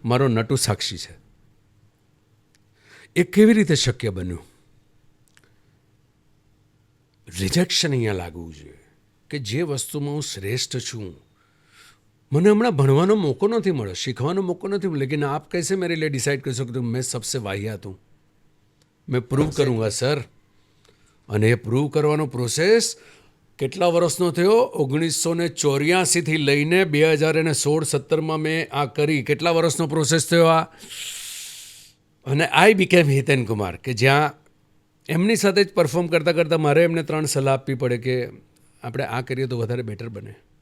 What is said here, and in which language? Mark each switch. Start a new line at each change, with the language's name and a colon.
Gujarati: મારો નટુ સાક્ષી છે. એ કેવી રીતે શક્ય બન્યું? રિજેક્શન અહીંયા લાગવું જોઈએ કે જે વસ્તુમાં હું શ્રેષ્ઠ છું. મને હમણાં ભણવાનો મોકો નથી મળ્યો, શીખવાનો મોકો નથી મળ્યો.
Hindi: લેકિન આપ कैसे मेरे लिए डिसाइड कर सकते हो मैं सबसे वाहियात हूँ? मैं प्रूव करूँगा સર.
Gujarati: અને એ પ્રૂવ કરવાનો પ્રોસેસ કેટલા વર્ષનો થયો? 1984થી લઈને 2016-17માં મેં આ કરી. કેટલા વર્ષનો પ્રોસેસ થયો આ? અને આઈ બીકેમ હિતેન કુમાર, કે જ્યાં એમની સાથે જ પરફોર્મ કરતાં કરતાં મારે એમને 3 સલાહ આપવી પડે કે આપણે આ કરીએ તો વધારે બેટર બને.